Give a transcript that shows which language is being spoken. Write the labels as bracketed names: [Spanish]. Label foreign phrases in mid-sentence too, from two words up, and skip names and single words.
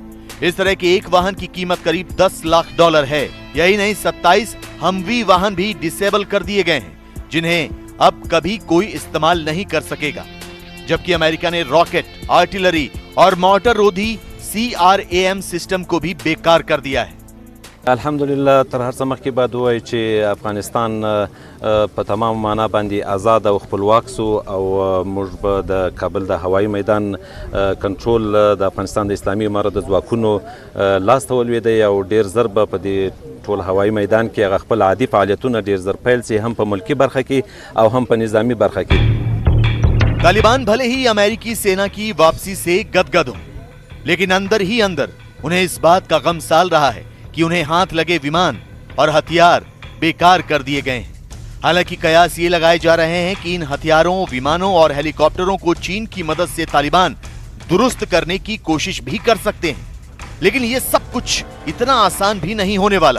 [Hindi] इस तरह के एक वाहन की कीमत करीब $10 लाख है। यही नहीं, 27 हमवी वाहन भी डिसेबल कर दिए गए हैं, जिन्हें अब कभी कोई इस्तेमाल नहीं कर सकेगा। जबकि अमेरिका ने रॉकेट, आर्टिलरी और मोटर रोधी CRAM सिस्टम को भी बेकार कर दिया है। [Pashto] الحمدلله تر هر څه مخکې باید ووایو چې افغانستان په تمام معنا باندې آزاد او خپلواک سو او موږ به د کابل د هوایي میدان کنټرول د افغانستان د اسلامي امارت د ځواکونو لاس ته ولوېدی او ډېر زر به په دې ټول هوایي میدان کې هغه خپل عادي فعالیتونه ډېر زر پیل سي، هم په ملکی برخه کې او هم په نظامی برخه کې। [Hindi] तालिबान भले ही अमेरिकी सेना की वापसी से गदगद हो, लेकिन अंदर ही अंदर उन्हें इस बात का गम साल रहा है कि उन्हें हाथ लगे विमान और हथियार बेकार कर दिए गए हैं। हालांकि कयास ये लगाए जा रहे हैं कि इन हथियारों, विमानों और हेलीकॉप्टरों को चीन की मदद से तालिबान दुरुस्त करने की कोशिश भी कर सकते हैं, लेकिन ये सब कुछ इतना आसान भी नहीं होने वाला।